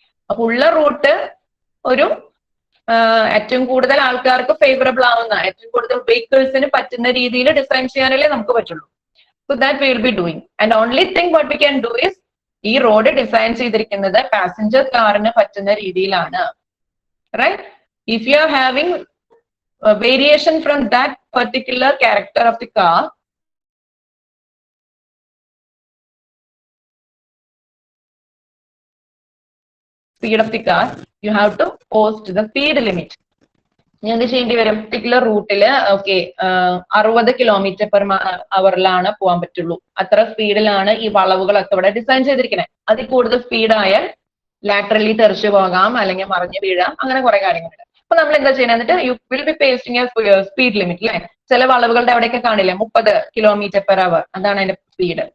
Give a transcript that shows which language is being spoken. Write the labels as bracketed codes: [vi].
[ml] അപ്പൊ ഉള്ള റൂട്ട് ഒരു ഏറ്റവും കൂടുതൽ ആൾക്കാർക്ക് ഫേവറബിൾ ആവുന്ന, ഏറ്റവും കൂടുതൽ വെഹിക്കിൾസിന് പറ്റുന്ന രീതിയിൽ ഡിസൈൻ ചെയ്യാനല്ലേ നമുക്ക് പറ്റുള്ളൂ. [en] So that we will be doing. And only thing what we can do is, [ml] ഈ റോഡ് ഡിസൈൻ ചെയ്തിരിക്കുന്നത് പാസഞ്ചർ കാറിന് പറ്റുന്ന രീതിയിലാണ്. [en] Right? If you are having a variation from that particular character of the car, speed of the car, you have to post the speed limit. [ml] എന്ത് ചെയ്യേണ്ടി വരും? Particular റൂട്ടില് 60 km/h പോകാൻ പറ്റുള്ളൂ. അത്ര സ്പീഡിലാണ് ഈ വളവുകളൊക്കെ ഇവിടെ ഡിസൈൻ ചെയ്തിരിക്കുന്നത്. അതിൽ കൂടുതൽ സ്പീഡായാൽ ലാറ്ററലി തെറിച്ചു പോകാം, അല്ലെങ്കിൽ മറിഞ്ഞു വീഴാം, അങ്ങനെ കുറെ കാര്യങ്ങളുണ്ട്. അപ്പൊ നമ്മൾ എന്താ ചെയ്യുന്നത്? എന്നിട്ട് [en] you will be pasting a speed limit [ml] അല്ലെ. ചില വളവുകളുടെ അവിടെയൊക്കെ കാണില്ലേ 30 km/h, അതാണ് അതിന്റെ സ്പീഡ്.